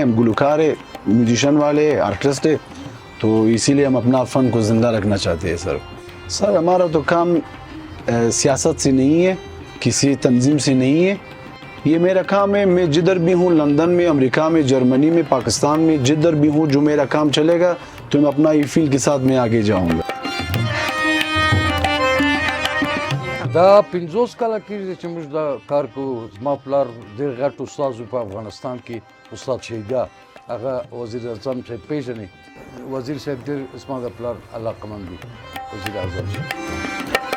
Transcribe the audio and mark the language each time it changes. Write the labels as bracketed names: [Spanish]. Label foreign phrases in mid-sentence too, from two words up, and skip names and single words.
[Urdu] ہم گلکار ہے، میوزیشن والے، آرٹسٹ ہے، تو اسی لیے ہم اپنا فن کو زندہ رکھنا چاہتے ہیں. سر ہمارا تو کام سیاست سے نہیں ہے، کسی تنظیم سے نہیں ہے. یہ میرا کام ہے. میں جدھر بھی ہوں، لندن میں، امریکہ میں، جرمنی میں، پاکستان میں، جدھر بھی ہوں، جو میرا کام چلے گا تو میں اپنا یہ فیلڈ کے ساتھ میں آگے جاؤں گا. [Pashto] دا 50 کاله کېږي چې موږ دا کار کوو. زما پلار ډېر غټ استاد و په افغانستان کې، استاد شهیدا. هغه وزیر اعظم چې پیژنې، وزیر صاحب ډېر زما د پلار علاقمند دي، وزیر اعظم.